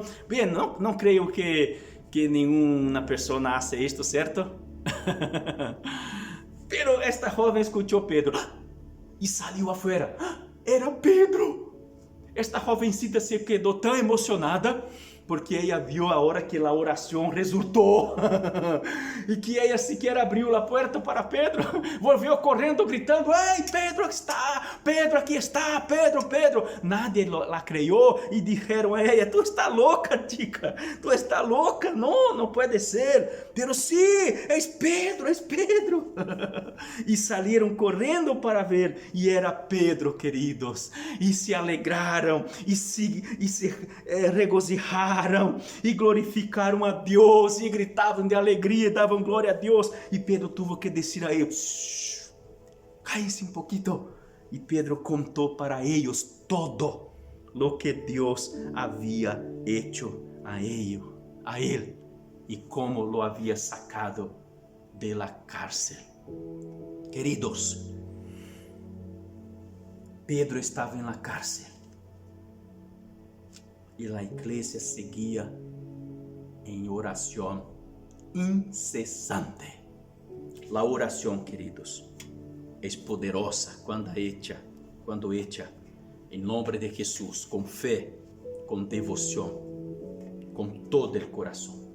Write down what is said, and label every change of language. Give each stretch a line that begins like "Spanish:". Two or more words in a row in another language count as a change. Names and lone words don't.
Portuguese: Bem, não creio que nenhuma pessoa hace isto, certo? Pero esta jovem escutou Pedro e saiu afuera. Era Pedro. Esta jovencita se quedou tão emocionada porque ela viu a hora que a oração resultou e que ela sequer abriu a porta para Pedro, volvió correndo gritando: ei, Pedro aqui está, Pedro.
Spanish: Nadie la creyó
Portuguese: e disseram a ela: tu está louca, chica, tu está louca, não pode ser.
Spanish: Pero sí, es Pedro.
Portuguese: E saíram correndo para ver e era Pedro, queridos, e se alegraram e se regocijaram cantaram e glorificaram a Deus e gritavam de alegria, davam glória a Deus. E Pedro teve que dizer a eles: cállense um pouquinho. E Pedro contou para eles
Spanish: todo lo que
Portuguese: Deus havia hecho a ele e como lo havia sacado
Spanish: de la cárcel.
Portuguese: Queridos, Pedro estava em
Spanish: la cárcel
Portuguese: e a igreja seguia em oração incessante. A oração, queridos, é poderosa quando hecha em nome de Jesus, com fé, com devoção, com todo o coração.